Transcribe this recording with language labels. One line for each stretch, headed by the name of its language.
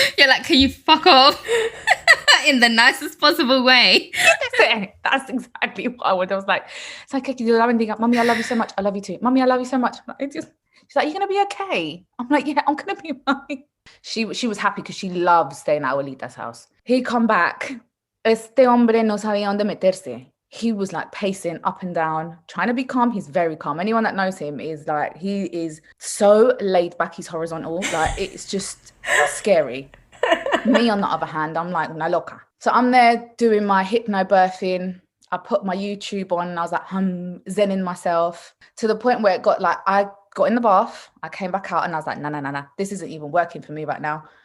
English: You're like, can you fuck off? In the nicest possible way. That's exactly what I would. I was like, it's like, mummy, I love you so much. I love you too. Mummy, I love you so much. She's like, you're going to be okay. I'm like, yeah, I'm going to be fine. She was happy because she loves staying at Abuelita's house. He come back.
Spanish: Este hombre no sabía dónde meterse.
English: He was like pacing up and down, trying to be calm. He's very calm. Anyone that knows him is like, he is so laid back. He's horizontal. Like, it's just scary. Me, on the other hand, I'm like,
Spanish: una loca.
English: So I'm there doing my hypnobirthing. I put my YouTube on and I was like, zenning myself to the point where it got like, I got in the bath, I came back out and I was like, no, this isn't even working for me right now.